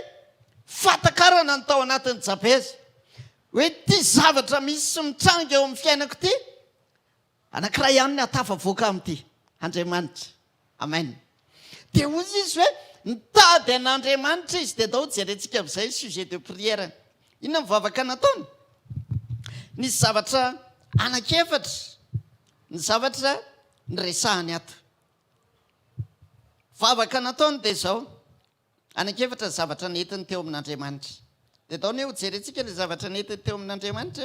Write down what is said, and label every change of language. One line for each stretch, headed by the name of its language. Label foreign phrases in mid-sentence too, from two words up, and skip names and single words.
Malagasy: Fatakarana ny tao anatin'ny Jabeza. Hoe ty zavatra misy sy mitranga eo amin'ny fiainako ty, anankiray ihany ny atafavoaka amin'ity, Andriamanitra. Amen. Dia ozy izy hoe nitady an'Andriamanitra izy, dia dao jerentsika amin'izay
French: sujet de prière.
Malagasy: Inona mivavaka nataony? Nisy zavatra anankiefatra, ny zavatra niresahany ato. Vavaka nataony dia zao, anankiefatra zavatra nentiny teo amin'Andriamanitra. Dia dao ny ho jerentsika ilay zavatra nentiny teo amin'Andriamanitra.